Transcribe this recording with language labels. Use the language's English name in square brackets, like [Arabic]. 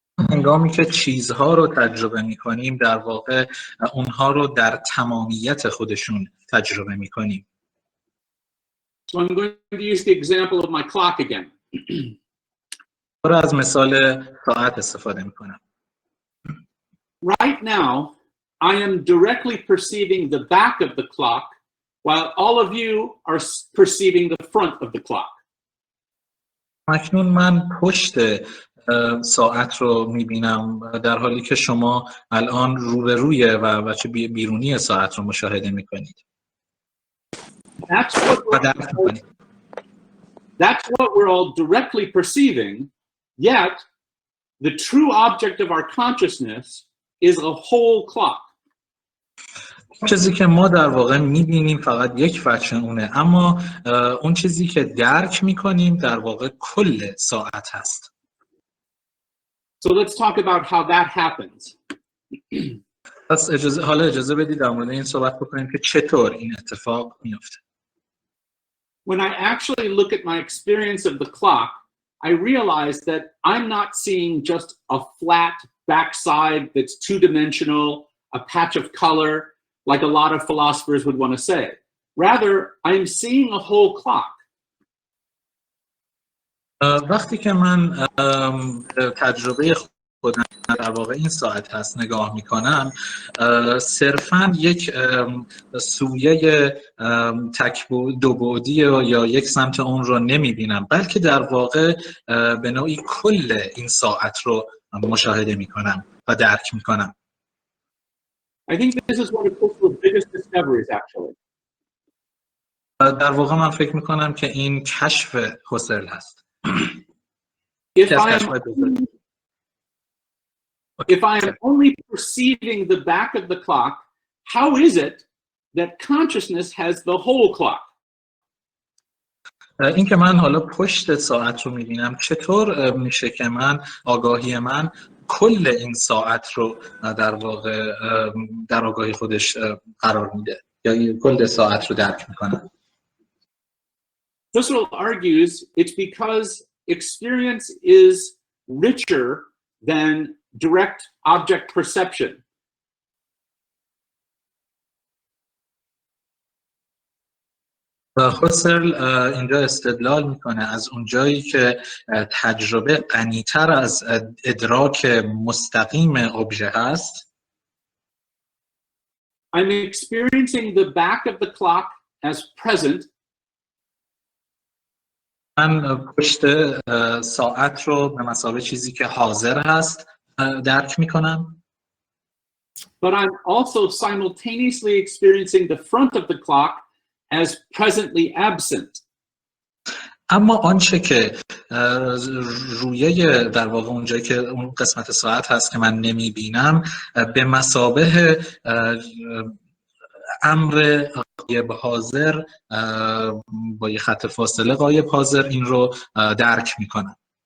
[Persian] هنگامی که چیزها رو تجربه می‌کنیم در واقع اونها رو در تمامیت خودشون تجربه می‌کنیم. [English] So I'm going to use the example of my clock again. [Persian] از مثال ساعت استفاده می‌کنم. [English] Right now, I am directly perceiving the back of the clock while all of you are perceiving the front of the clock. [Persian] اکنون من پشت ساعت رو میبینم، در حالی که شما الان روبروی و بچه بیرونی ساعت رو مشاهده میکنید و درک میکنید. [English] That's what we're all directly perceiving, yet the true object of our consciousness is a whole clock. [Persian] چیزی که ما در واقع میبینیم فقط یک وجه اونه، اما اون چیزی که درک میکنیم در واقع کل ساعت هست. [English] So let's talk about how that happens. [Persian] پس اجازه بدید در مورد این صحبت بکنیم که چطور این اتفاق میفته. [English] When I actually look at my experience of the clock, I realize that I'm not seeing just a flat backside that's two-dimensional, a patch of color, like a lot of philosophers would want to say. Rather, I'm seeing a whole clock. [Persian] وقتی که من تجربه خودم در واقع این ساعت هست نگاه میکنم، صرفاً یک سویه دو بعدی یا یک سمت اون رو نمیبینم، بلکه در واقع به نوعی کل این ساعت رو مشاهده میکنم و درک میکنم. [English] I think this is one of Husserl's biggest discoveries, actually. [Persian] در واقع من فکر میکنم که این کشف هوسرل هست. [English] If I am only perceiving the back of the clock, how is it that consciousness has the whole clock? [Persian] این که من حالا پشت ساعت رو میبینم، چطور میشه که آگاهی من کل این ساعت رو در واقع در آگاهی خودش قرار میده یا کل ساعت رو درک میکنه؟ [English] Husserl argues it's because experience is richer than direct object perception. [Persian] هوسرل اینجا استدلال میکنه از اونجایی که تجربه غنی‌تر از ادراک مستقیم ابژه هست. [English] I'm experiencing the back of the clock as present. [Persian] من پشت ساعت رو به مثابه چیزی که حاضر هست درک میکنم. [English] But I'm also simultaneously experiencing the front of the clock as presently absent. [Persian] اما آنچه که رویه در واقع اونجایی که اون قسمت ساعت هست که من نمیبینم، به مثابه امر غایب حاضر با یه خط فاصله غایب حاضر این رو درک میکنم.